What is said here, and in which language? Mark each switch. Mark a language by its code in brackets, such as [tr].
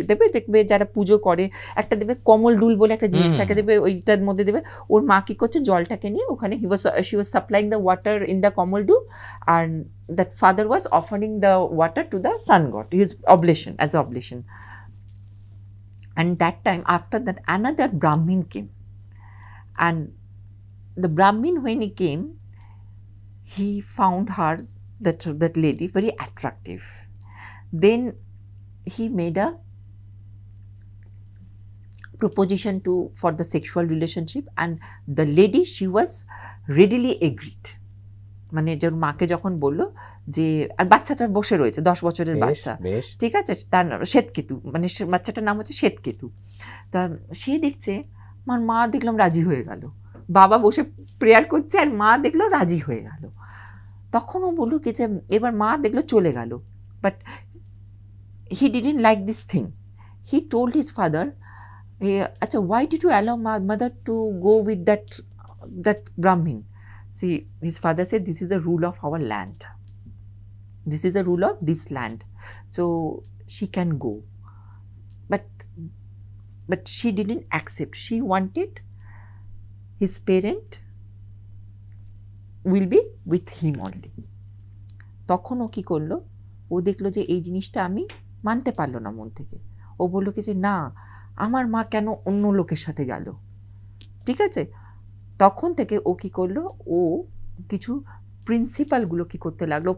[bn] দেখবে যারা পুজো করে, একটা দেবে কমল ডুল বলে একটা জিনিস থাকে, দেবে ওইটার মধ্যে দেবে। ওর মা কি করছে, জলটাকে নিয়ে ওখানে [en] she was supplying the water in the kamandalu, and that father was offering the water to the sun god, his oblation, as oblation. And that time, after that, another Brahmin came, and the Brahmin, when he came, he found her, that lady, very attractive. Then he made a proposition for the sexual relationship, and the lady, she was readily agreed. [bn] মানে যার মাকে যখন বললো যে, আর বাচ্চাটা বসে রয়েছে, 10 বছরের বাচ্চা, ঠিক আছে, তার শ্বেতকেতু, মানে বাচ্চাটার নাম হচ্ছে শ্বেতকেতু। তা সে দেখছে, আমার মা দেখলাম রাজি হয়ে গেল, বাবা বসে প্রেয়ার করছে আর মা দেখলো রাজি হয়ে গেল। তখন ও বললো কি যে, এবার মা দেখলো চলে গেল, [en] But he didn't like this thing. He told his father, আচ্ছা, why did you allow mother to go with that Brahmin? See, his father said, this is the rule of our land, this is the rule of this land, so she can go. But she didn't accept. She wanted his parent will be with him only. [bn] তখন ও কি করলো, ও দেখলো যে এই জিনিসটা আমি মানতে পারলো না মন থেকে। ও বললো কি যে, না, আমার মা কেন অন্য লোকের সাথে গেল, ঠিক আছে। তখন থেকে ও কি করলো, ও কিছু প্রিন্সিপালগুলো কি করতে লাগলো।